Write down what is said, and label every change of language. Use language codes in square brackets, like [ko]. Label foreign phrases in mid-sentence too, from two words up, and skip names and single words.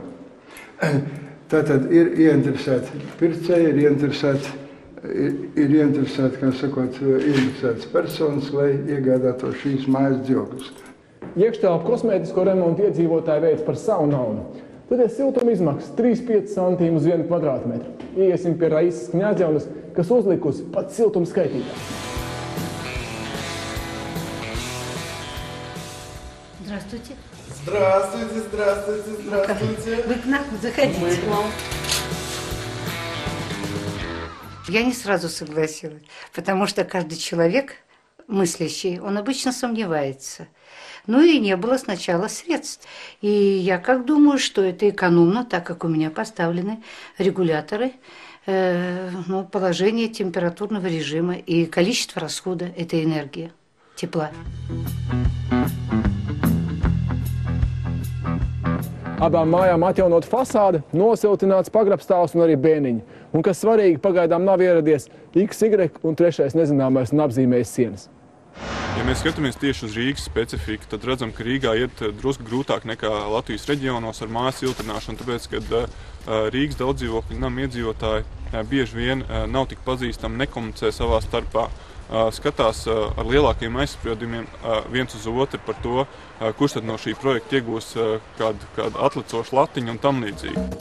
[lv] Tātad ir ieinteresēti pircēji, ir ieinteresēti, kā sakot, ieinteresētas personas, lai iegādātos šīs mājas dzīvokļus. Iekštelpu kosmētisko remontu iedzīvotāji veic par savu naudu. Tad ir siltuma izmaksas 3–5 centīmu uz 1 kvadrātmetru. Iesim pie Raisas Kņadzievnas, kas uzlikusi pat siltuma skaitītāju. [ru] Здравствуйте. Здравствуйте, здравствуйте, здравствуйте. Вы к нам заходите. Мы к вам. Я не сразу согласилась, потому что каждый человек мыслящий, он обычно сомневается. Ну и не было сначала средств. И я как думаю, что это экономно, так как у меня поставлены регуляторы, положение температурного режима и количество расхода этой энергии, тепла. [lv] Abām mājām atjaunot fasāde, nosiltināts pagrabstāvs un arī bēniņi. Un, kas svarīgi, pagaidām nav ieradies XY un trešais nezināmais un apzīmējis sienas. Ja mēs skatāmies tieši uz Rīgas specifiku, tad redzam, ka Rīgā iet drusku grūtāk nekā Latvijas reģionos ar mājas siltināšanu, tāpēc, ka Rīgas daudzdzīvokļu namu iedzīvotāji bieži vien nav tik pazīstami, nekomunicē savā starpā, skatās ar lielākiem aizspriedumiem viens uz otru par to, kurš tad no šī projekta iegūs kādu atlicošu latiņu un tam līdzīgi.